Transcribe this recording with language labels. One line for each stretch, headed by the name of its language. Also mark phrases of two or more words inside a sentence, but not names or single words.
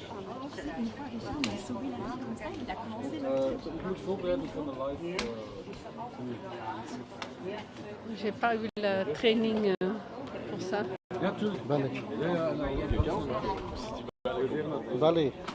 French: Une fois, Richard m'a sauvé la vie comme ça, il a commencé
Dutch: Ik moet voorbereiden voor de live.
French: J'ai pas eu la training pour ça.
Dutch: Ja, tuurlijk, bel ik. Ja, Valley.